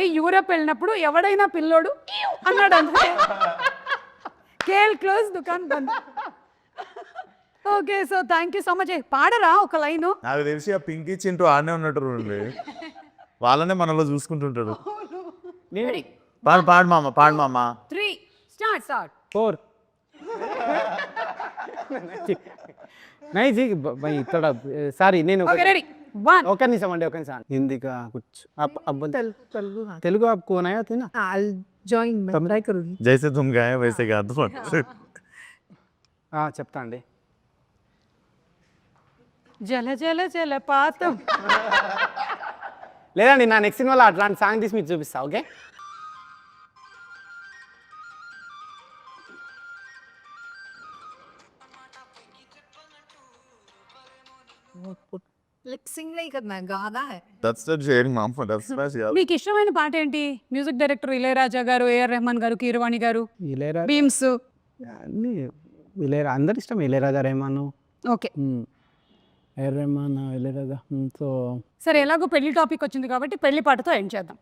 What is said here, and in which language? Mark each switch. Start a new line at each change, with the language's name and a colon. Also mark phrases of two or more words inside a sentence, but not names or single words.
Telugu: యూరోప్ వెళ్ళినప్పుడు ఎవడైనా పిల్లోడు అన్నాడు అంతే,
Hindi: खेल क्लोज़, दुकान बंद.
English: Okay, so thank you so much.
Telugu: పాడరా ఒక లైను? నాకు తెలిసి ఆ పింకీ చింటూ ఆడనే ఉన్నట్టు వాళ్ళనే మనలో చూసుకుంటుంటాడు. పాడు మామ 3 స్టార్ట్
Hindi: 4 नहीं जी भाई थोड़ा
Telugu: సారీ నేను
English: Okay, ready 1
Telugu: ఒక నిమిషం అండి, ఒక నిమిషం.
Hindi: హిందీ का कुछ अब तेलुगु आपको आया था ना?
English: I'll join.
Hindi: मैं try करूँगी. जैसे तुम गाए वैसे కాదు.
Telugu: చెప్తా అండి. జల జల జలపాతం. లేదండి, నా నెక్స్ట్ సినిమాలో అట్లాంటి సాంగ్ తీసి మీకు చూపిస్తా. ఓకే,
Hindi: लिपसिंग नहीं करना है, गाना है.
English: That's the sharing ma'am that's my
Telugu: మీకు ఇష్టమైన పాట ఏంటి?
English: music director
Telugu: ఇళయరాజా గారు, ఏఆర్ రెహమాన్ గారు, కీరవాణి గారు, ఇళయరాజా బీమ్స్. అన్నీ ఇళయరాజా అందరు ఇష్టం. ఇళయరాజా రెహమాను, ఓకే ఏఆర్ రెహమాన్, ఇళయరాజా. సో సరే, ఎలాగో పెళ్లి టాపిక్ వచ్చింది కాబట్టి పెళ్లి పాటతో ఎండ్ చేద్దాం.